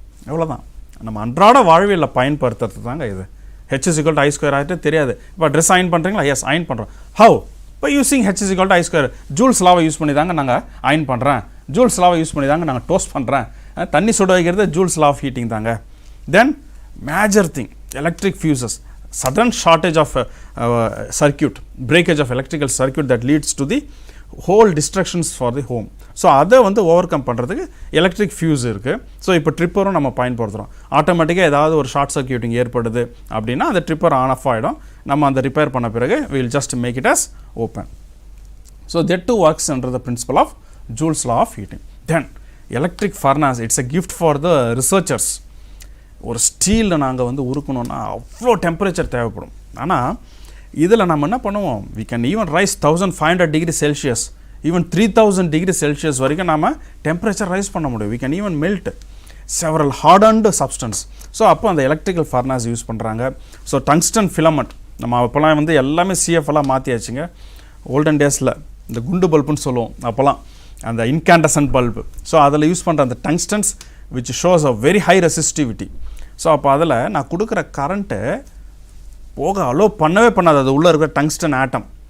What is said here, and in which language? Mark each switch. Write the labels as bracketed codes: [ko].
[ta] எவ்வளோதான், நம்ம அன்றாட வாழ்வியலில் பயன்படுத்துறது தாங்க இது. [en] H is equal to I square RT [ta] தெரியாது, இப்போ ட்ரெஸ் அயன் பண்ணுறீங்களா, எஸ் அயன் பண்ணுறோம். ஹவு, இப்போ using H is equal to I square, joules லாவை use பண்ணி தாங்க நாங்கள் அயன் பண்ணுறேன், ஜூல்ஸ் லாவை யூஸ் பண்ணி தாங்க நாங்கள் டோஸ்ட் பண்ணுறேன், தண்ணி சுட வைக்கிறது ஜூல்ஸ் லா ஆஃப் ஹீட்டிங் தாங்க. தென் major thing electric fuses, [en] sudden shortage of circuit, breakage of electrical circuit that leads to the whole destructions for the home. [ta] So அதை வந்து ஓவர் கம் பண்ணுறதுக்கு எலக்ட்ரிக் ஃபியூஸ் இருக்குது. So இப்போ ட்ரிப்பரும் நம்ம பயன்படுத்துகிறோம். ஆட்டோமேட்டிக்காக ஏதாவது ஒரு ஷார்ட் சர்க்யூட்டிங் ஏற்படுது அப்படின்னா அந்த ட்ரிப்பர் ஆன் ஆஃப் ஆகிடும். நம்ம அந்த ரிப்பேர் பண்ண பிறகு [en] Will just make it as open. So that too works under the principle of Joule's law of heating. Then electric furnace, it's a gift for the researchers. [ta] ஒரு ஸ்டீலில் நாங்கள் வந்து உருக்கணும்னா அவ்வளோ டெம்பரேச்சர் தேவைப்படும். ஆனால் இதில் நம்ம என்ன பண்ணுவோம், [en] we can even rise 1500 degree Celsius, even 3000 degree Celsius [ta] வரைக்கும் நம்ம டெம்பரேச்சர் ரைஸ் பண்ண முடியும். [en] we can even melt several hardened substance. [ta] So அப்போ அந்த எலக்ட்ரிக்கல் ஃபர்னாஸ் யூஸ் பண்ணுறாங்க. ஸோ டங்ஸ்டன் ஃபிலமெண்ட் நம்ம அப்போலாம் வந்து எல்லாமே சிஎஃப்எல்லாம் மாற்றியாச்சுங்க. ஓல்டன் டேஸில் இந்த குண்டு பல்புன்னு சொல்லுவோம், அப்போலாம் அந்த இன்கேண்டசன்ட் பல்பு. ஸோ அதில் யூஸ் பண்ணுற அந்த டங்ஸ்டன்ஸ் [en] which shows a very high resistivity. [ta] So அப்போ அதில் நான் கொடுக்குற கரண்ட்டு போக அலோ பண்ணவே பண்ணாது, அது உள்ளே இருக்கிற டங்ஸ்டன் ஆட்டம்.